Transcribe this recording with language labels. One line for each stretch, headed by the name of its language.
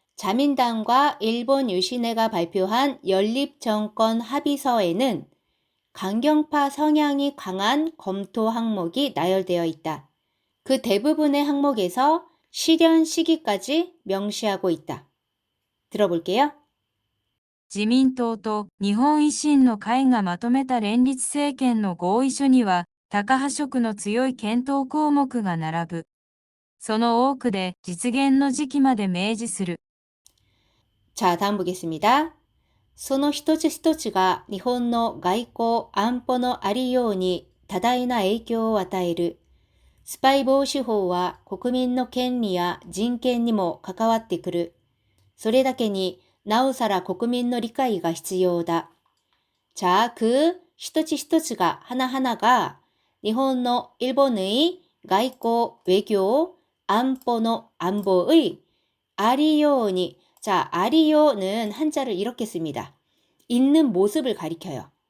Korean: 자민당과 일본 유신회가 발표한 연립정권 합의서에는 강경파 성향이 강한 검토 항목이 나열되어 있다. 그 대부분의 항목에서 실현 시기까지 명시하고 있다. 들어볼게요.
Japanese: 自民党と日本維新の会がまとめた連立政権の合意書には、タカ派色の強い検討項目が並ぶ。その多くで実現の時期まで明示する。
Korean: 자, 다음 보겠습니다.
Japanese: その一つ一つが日本の外交安保のありように多大な影響を与える。スパイ防止法は国民の権利や人権にも関わってくる。それだけになおさら国民の理解が必要だ。
Korean: 자, 그
Japanese: 一つ一つが
Korean: 하나하나가 일본의 일본의
Japanese: 外交
Korean: 외교 안보의 안보의
Japanese: 아리요니.
Korean: 자, 아리요는 한자를 이렇게 씁니다. 있는 모습을 가리켜요.